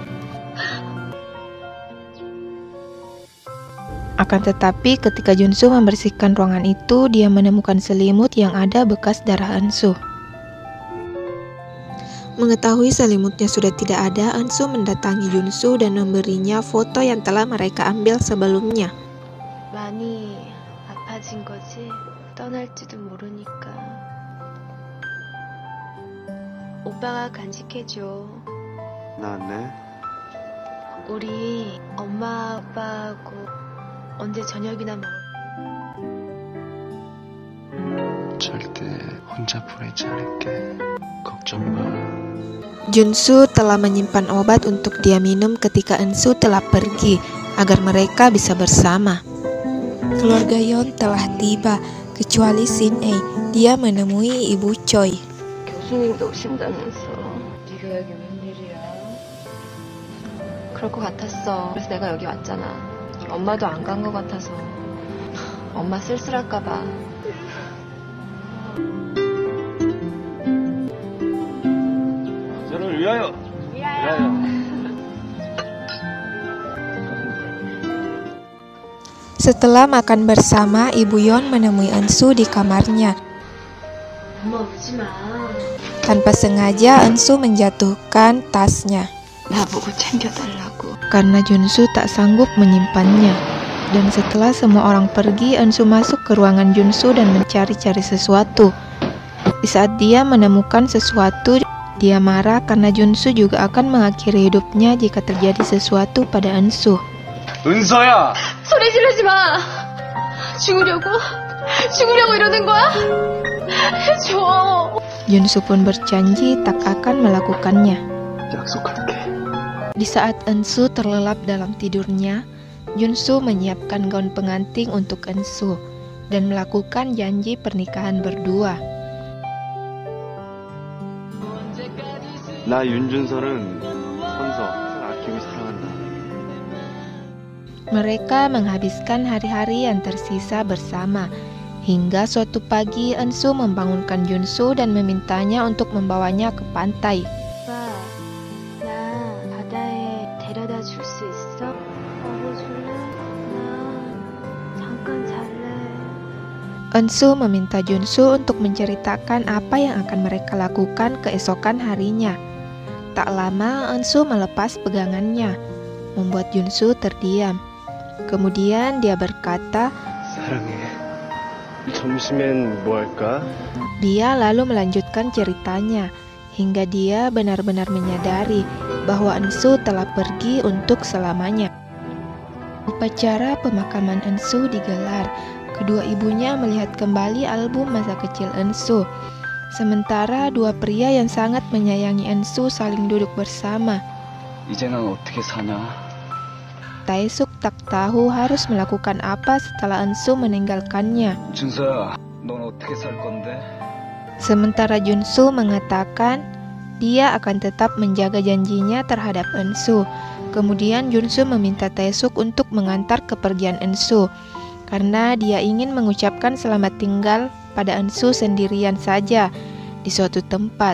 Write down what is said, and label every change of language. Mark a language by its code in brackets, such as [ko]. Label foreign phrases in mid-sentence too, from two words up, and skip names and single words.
[id] Akan tetapi ketika Junsu membersihkan ruangan itu, dia menemukan selimut yang ada bekas darah Ensu. Mengetahui selimutnya sudah tidak ada, Ensu mendatangi Junsu dan memberinya foto yang telah mereka ambil sebelumnya. [ko] 많이 아파진 거지? 떠날지도 모르니까. 오빠가 간직해줘. 나네. 우리 엄마 아빠하고 언제 저녁이나 먹을. 절대 혼자 보내지 않을게. 걱정 마. [id] Junsu telah menyimpan obat untuk dia minum ketika Ensu telah pergi, agar mereka bisa bersama. Keluarga Yeon telah tiba, kecuali Shin Ae. Dia menemui Ibu Choi. [ko] 교수님도 오신다면서. 네가 여기 웬일이야? 그럴 것 같았어. 그래서 내가 여기 왔잖아. 엄마도 안 간 것 같아서. 엄마 쓸쓸할까 봐. 저를 위하여. 위하여. [id] Setelah makan bersama, Ibu Yeon menemui Ensu di kamarnya. [ko] 엄마 울지 마. [id] Tanpa sengaja, Ensu menjatuhkan tasnya. [ko] 나보고 챙겨달라고. [id] Karena Junsu tak sanggup menyimpannya. Dan setelah semua orang pergi, Ensu masuk ke ruangan Junsu dan mencari-cari sesuatu. Di saat dia menemukan sesuatu, dia marah karena Junsu juga akan mengakhiri hidupnya jika terjadi sesuatu pada Ensu. [ko] 은서야. 소리 지르지 마. 죽으려고 이러는 거야? 해줘. [id] Junsu pun berjanji tak akan melakukannya. [ko] 약속할게. [id] Di saat Ensu terlelap dalam tidurnya, Junsu menyiapkan gaun pengantin untuk Ensu dan melakukan janji pernikahan berdua. [ko] 나 윤준설은 선서 아끼고 사랑한다. [id] Mereka menghabiskan hari-hari yang tersisa bersama. Hingga suatu pagi, Ensu membangunkan Junsu dan memintanya untuk membawanya ke pantai. [ko] 오빠, 나 바다에 데려다 줄 수 있어? 업어줄래? 나 잠깐 잘래. [id] Ensu meminta Junsu untuk menceritakan apa yang akan mereka lakukan keesokan harinya. Tak lama, Ensu melepas pegangannya, membuat Junsu terdiam. Kemudian dia berkata, [ko] 사랑해. 점심엔 뭐 할까? [id] dia lalu melanjutkan ceritanya, hingga dia benar-benar menyadari bahwa Ensu telah pergi untuk selamanya. Upacara pemakaman Ensu digelar. Kedua ibunya melihat kembali album masa kecil Ensu. Sementara dua pria yang sangat menyayangi Ensu saling duduk bersama. [ko] 이제 난 어떻게 사냐? [id] Taesuk tak tahu harus melakukan apa setelah Ensu meninggalkannya. [ko] 준서야, 넌 어떻게 살 건데? [id] Sementara Junsu mengatakan dia akan tetap menjaga janjinya terhadap Ensu. Kemudian Junsu meminta Taesuk untuk mengantar kepergian Ensu karena dia ingin mengucapkan selamat tinggal pada Ensu sendirian saja di suatu tempat.